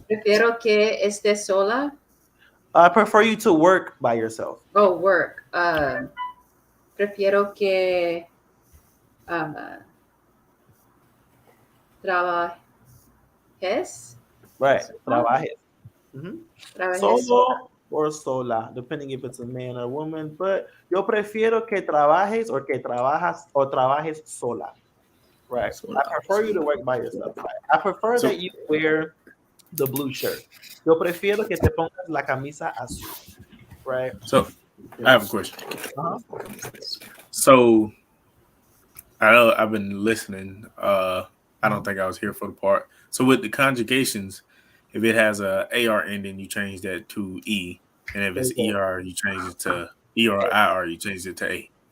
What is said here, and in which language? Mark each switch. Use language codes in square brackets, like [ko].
[es] Prefiero que estés sola. [en] I prefer you to work by yourself. Oh, work. [es] Prefiero que trabajes. [en] Right. [es] Sola. Trabajes. Mm-hmm. Trabajes sola. [en] Solo or sola, depending if it's a man or a woman. [es] But yo prefiero que trabajes or que trabajas or trabajes sola. [en] Right. [es] Sola. [en] I prefer you to work by yourself. Right? I prefer that you wear the blue shirt. [es] Yo prefiero que te pongas la camisa azul. [en] Right. So I have a question. Uh-huh. So I know I've been listening. I don't think I was here for the part. So with the conjugations, if it has a AR ending, you change that to E, and if it's ER, you change it to E or IR, you change it to A.